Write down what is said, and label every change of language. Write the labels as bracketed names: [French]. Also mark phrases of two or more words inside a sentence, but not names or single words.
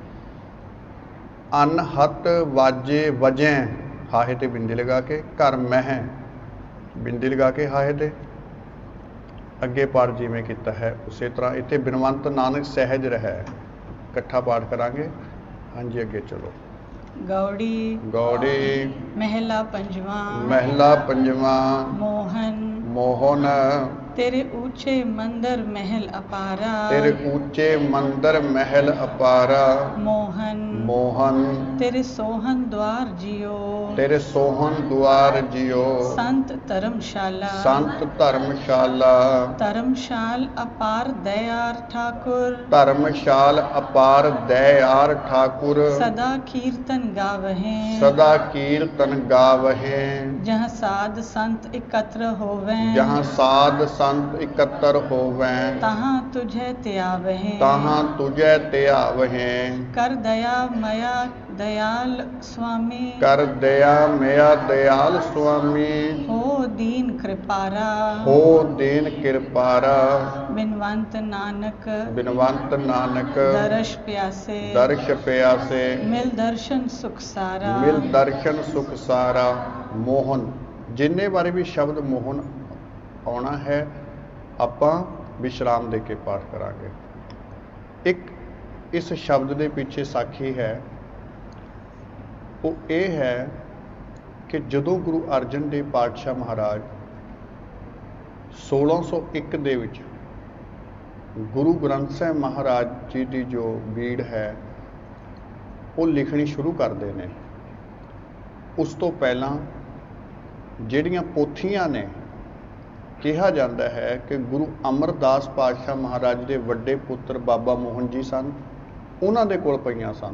[Punjabi] ਅਨਹਤ ਵਾਜੇ ਵਜੈ ਹਾਹੇ ਤੇ ਬਿੰਦੀ ਲਗਾ ਕੇ ਘਰ ਮਹਿ ਬਿੰਦੀ ਲਗਾ ਕੇ ਹਾਹੇ ਤੇ ਅੱਗੇ ਪਾਠ ਜਿਵੇਂ ਕੀਤਾ ਹੈ ਉਸੇ ਤਰ੍ਹਾਂ ਇੱਥੇ ਬਿਨਵੰਤ ਨਾਨਕ ਸਹਿਜ ਰਹਿ ਇਕੱਠਾ ਪਾਠ ਕਰਾਂਗੇ ਹਾਂਜੀ ਅੱਗੇ ਚਲੋ ਗੌੜੀ ਗੌੜੀ ਮਹਲਾ ਪੰਜਵਾ ਮਹਿਲਾ ਪੰਜਵਾਂ ਮੋਹਨ ਮੋਹਨ ਤੇਰੇ ਊਚੇ ਮੰਦਰ ਮਹਲ ਅਪਾਰਾ ਤੇਰੇ ਉੱਚੇ ਮੰਦਰ ਮਹਿਲ ਅਪਾਰਾ ਮੋਹਨ ਮੋਹਨ ਤੇਰੇ ਸੋਹਨ ਦੁਆਰ ਜੀਉ ਤੇਰੇ ਸੋਹਣ ਦੁਆਰ ਜਿਉ ਸੰਤ ਧਰਮਸਾਲਾ ਸੰਤ ਧਰਮਸ਼ਾਲਾ ਧਰਮਸਾਲ ਅਪਾਰ ਦਇਆਰ ਠਾਕੁਰ ਧਰਮਸ਼ਾਲ ਅਪਾਰ ਦਇਆਰ ਠਾकुर ਸਦਾ ਕੀਰਤਨ ਗਾਵਹਿ ਸਦਾ ਕੀਰਤਨ ਗਾਵਹਿ ਜਹਾਂ ਸਾਧ ਸੰਤ ਇਕਤ੍ਰ ਹੋਵਹਿ ਜਹਾਂ ਸਾਧ ਸੰਤ ਇਕੱਤਰ ਹੋਵੈਂ ਤਹਾਂ ਤੁਝੇ ਤਿਆਵਹਿ ਤਾਹਾਂ ਤੁਝੈ ਧਿਆਵਹਿ ਕਰ ਦਇਆ ਮਇਆ ਦਇਆਲ ਸੁਆਮੀ ਕਰ ਦਇਆ ਮਿਆ ਦਇਆਲ ਸੁਆਮੀ ਹੋ ਦੀਨ ਕ੍ਰਿਪਾਰਾ ਹੋ ਦੇਨ ਕਿਰਪਾਰਾ ਬਿਨਵੰਤ ਨਾਨਕ ਬਿਨਵੰਤ ਨਾਨਕ ਦਰਸ ਪਿਆਸੇ ਦਰਸ਼ ਪਿਆਸੇ ਮਿਲ ਦਰਸਨ ਸੁਖ ਸਾਰਾ ਮਿਲ ਦਰਸ਼ਨ ਸੁਖ ਸਾਰਾ ਮੋਹਨ ਜਿੰਨੇ ਬਾਰੇ ਵੀ ਸ਼ਬਦ ਮੋਹਨ ਆਉਣਾ ਹੈ ਆਪਾਂ ਵਿਸ਼ਰਾਮ ਦੇ ਕੇ ਪਾਠ ਕਰਾਂਗੇ ਇੱਕ ਇਸ ਸ਼ਬਦ ਦੇ ਪਿੱਛੇ ਸਾਖੀ ਹੈ ਉਹ ਇਹ ਹੈ ਕਿ ਜਦੋਂ ਗੁਰੂ ਅਰਜਨ ਦੇਵ ਪਾਤਸ਼ਾਹ ਮਹਾਰਾਜ 1601 ਦੇ ਵਿੱਚ ਗੁਰੂ ਗ੍ਰੰਥ ਸਾਹਿਬ ਮਹਾਰਾਜ ਜੀ ਦੀ ਜੋ ਬੀੜ ਹੈ ਉਹ ਲਿਖਣੀ ਸ਼ੁਰੂ ਕਰਦੇ ਨੇ ਉਸ ਤੋਂ ਪਹਿਲਾਂ ਜਿਹੜੀਆਂ ਪੋਥੀਆਂ ਨੇ ਕਿਹਾ ਜਾਂਦਾ ਹੈ ਕਿ ਗੁਰੂ ਅਮਰਦਾਸ ਪਾਤਸ਼ਾਹ ਮਹਾਰਾਜ ਦੇ ਵੱਡੇ ਪੁੱਤਰ ਬਾਬਾ ਮੋਹਨ ਜੀ ਸਨ, ਉਹਨਾਂ ਦੇ ਕੋਲ ਪਈਆਂ ਸਨ।